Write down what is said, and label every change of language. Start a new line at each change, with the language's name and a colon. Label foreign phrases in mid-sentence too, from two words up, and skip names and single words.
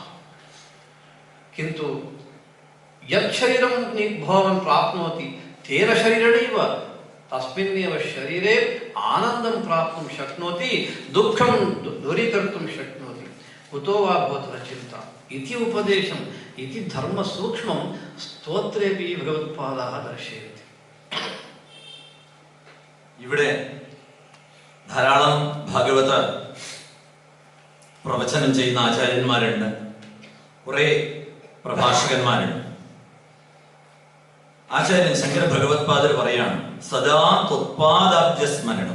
Sanskrit: किन्तु यत् शरीरं भवान् प्राप्नोति तेन शरीरेणैव तस्मिन्नेव शरीरे आनन्दं प्राप्तुं शक्नोति, दुःखं दूरीकर्तुं शक्नोति। कुतो वा भवतु न चिन्ता इति उपदेशम्, इति धर्मसूक्ष्मं स्तोत्रेपि भगवत्पादाः दर्शयन्ति।
Malayalam: ഇവിടെ ധാരാളം ഭാഗവത പ്രവചനം ചെയ്യുന്ന ആചാര്യന്മാരുണ്ട്, കുറെ പ്രഭാഷകന്മാരുണ്ട്. ആചാര്യൻ ശങ്കര ഭഗവത്പാദർ പറയാണ്,
Sanskrit: सदा त्वत्पादाब्जस्मरणम्.